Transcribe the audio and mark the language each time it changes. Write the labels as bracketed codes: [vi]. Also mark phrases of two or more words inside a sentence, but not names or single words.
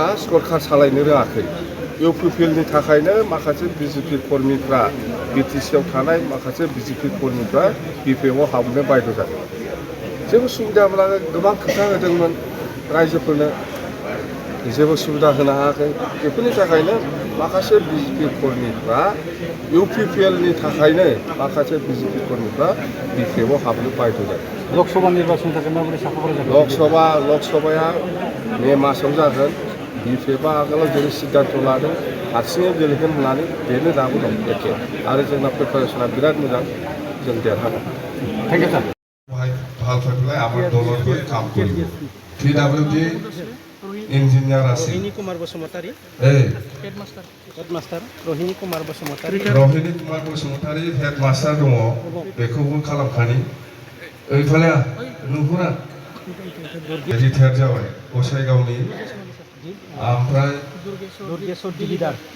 [brx] सरखार सालायनो रोङाखै इउपिपिएलनि थाखायनो माखासे बिजेपि कर्मिफ्रा बिटिसिआव थानाय माखासे बिजेपि कर्मिफ्रा बिपिएफआव हाबनो बायद' जादों जेबो सुबिदा मोनाखै गोबां खोथा होदोंमोन रायजोफोरनो जेबो सुबिदा होनो हायाखै बेफोरनि थाखायनो माखासे बिजेपि कर्मिफ्रा इउपिपिएलनि थाखायनो माखासे बिजेपि कर्मिफ्रा बिपिएफआव हाबनो बायद' जादों लकसभा निर्बाचननि थाखाय माबोरै साखाफारा जागोन लकसभाया मे मासाव जागोन बिपिएफआ आगोलाव जेरै सिद्धान्त लादों हारसिङै गेलेगोन होननानै बेनो दाबो दं एखे आरो जोंना प्रिपारेसना बिराद मोजां जों देरहागोन [en] Thank you sir [bn] ভাল থাকলে আমার দলের হয়ে কাম করব [en] PWD engineer [bn] আছে [brx] रोहिणी कुमार बसुमतारी हेडमास्टार रोहिणी कुमार बसुमतारी हेडमास्टार दङ बेखौबो खालामखानि ओइफाले नुहुरा रिटायार जाबाय गसाइगावनि ओमफ्राय दुर्गेश्वर दिलिदार